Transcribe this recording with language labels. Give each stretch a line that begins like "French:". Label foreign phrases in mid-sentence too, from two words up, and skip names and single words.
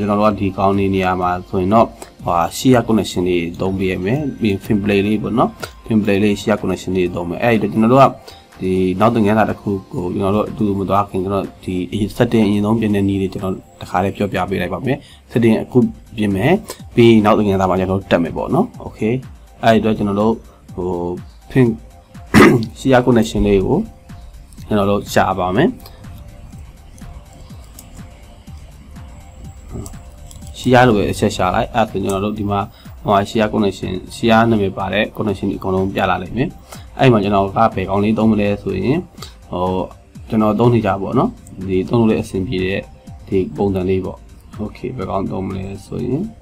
Burmese: ကျွန်တော်တို့ကဒီကောင်လေးနေရာမှာဆိုရင်တော့
English: Shear connection
Burmese: တွေသုံးပေးရမယ်ပြီး
English: fin play
Burmese: လေးပေါ့နော်
English: fin play
Burmese: လေး
English: Shear connection
Burmese: တွေသုံးမယ်အဲ့ဒီကျွန်တော်တို့ကဒီနောက်သင်ခန်းစာတစ်ခုကိုကျွန်တော်တို့အတူမသွားခင်ကျွန်တော်ဒီ setting အရင်ဆုံးပြင်တဲ့နည်းတွေကျွန်တော်တခါလေးပြောပြပေးလိုက်ပါမယ် setting အခုပြင်မယ်ပြီးနောက်သင်ခန်းစာမှာကျွန်တော်တက်မယ်ပေါ့နော် okay အဲ့ဒီတော့ကျွန်တော်တို့ဟ
English: pin Shear connection
Burmese: လေးကိုကျွန်တော်တို့ရှာပါမယ် Shear လို့ပဲအချက်ရှာလိုက်အဲ့ဒါဆိုကျွန်တော်တို့ဒီမှာ
English: Shear connection
Burmese: Shear နာမည်ပါတဲ့ connection ဒီအကုန်လုံးပြလာလိမ့်မယ်အဲ့မှာကျွန်တော်ကဘယ်ကောင်လေးသုံးမလဲဆိုရင်ကျွန်တော်သုံးနေကြပါတော့ဒီသုံးလို့လည်းအဆင်ပြေတဲ့ဒီပုံစံလေးပေါ့ okay ဘယ်ကောင်သုံးမလဲဆိုရင်